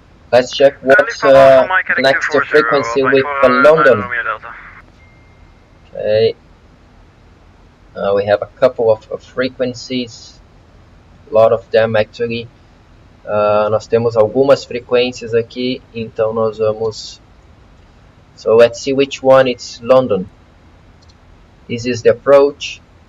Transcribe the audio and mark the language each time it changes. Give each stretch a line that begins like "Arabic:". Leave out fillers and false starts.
English: Let's check what's next frequency with London. Okay. We have a couple of frequencies, a lot of them actually.
Portuguese: Nós temos algumas frequências aqui, então nós vamos.
English: So let's see which one it's London. This is the approach.